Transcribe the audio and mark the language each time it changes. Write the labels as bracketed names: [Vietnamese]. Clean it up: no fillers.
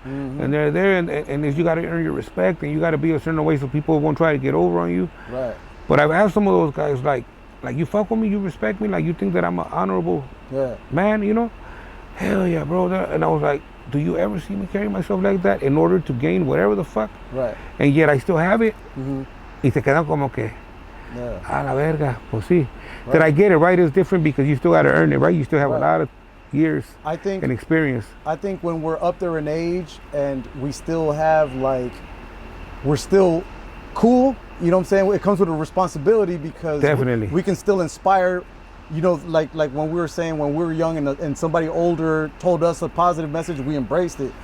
[English] And they're there, and you got to earn your respect, and you got to be a certain way so people won't try to get over on you. Right. But I've asked some of those guys, like you fuck with me, you respect me, like you think that I'm an honorable man, you know? Hell yeah, bro. And I was like, do you ever see me carry myself like that in order to gain whatever the fuck? Right. And yet I still have it. [Spanish] Y se quedan como que, a la verga, pues sí. [English] Right. That I get it, right? It's different because you still got to earn it, right? You still have a lot of years and experience. I think when we're up there in age and we still have like, we're still cool, you know what I'm saying? It comes with a responsibility because definitely we can still inspire, you know, like when we were saying when we were young and somebody older told us a positive message, we embraced it.